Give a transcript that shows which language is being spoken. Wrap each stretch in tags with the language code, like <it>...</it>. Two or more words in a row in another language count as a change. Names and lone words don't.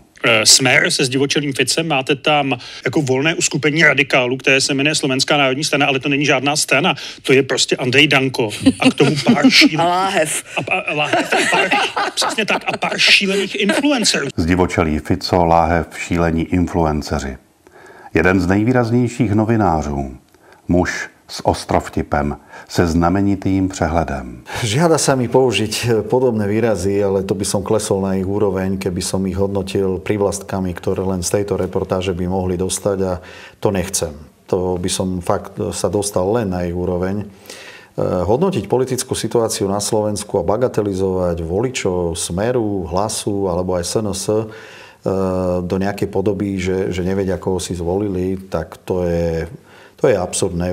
<cs>Smer se zdivočelým Ficem, máte tam jako volné uskupení radikálů, které se jmenuje Slovenská národní strana, ale to není žádná strana, to je prostě Andrej Danko a k tomu pár šílených... A Láhev. Přesně tak, a pár šílených influencerů. Zdivočelý Fico, Láhev, šílení influenceři. Jeden z nejvýraznějších novinářů, muž s ostrovtipem, se znamenitým přehledem.</cs> <sk>Žiada sa mi použiť podobné výrazy, ale to by som klesol na ich úroveň, keby som ich hodnotil prívlastkami, ktoré len z tejto reportáže by mohli dostať, a to nechcem. To by som fakt sa dostal len na ich úroveň. hodnotiť politickú situáciu na Slovensku a bagatelizovať voličov Smeru, Hlasu alebo aj SNS do nejakej podoby, že nevedia, koho si zvolili, tak to je absurdné.</sk>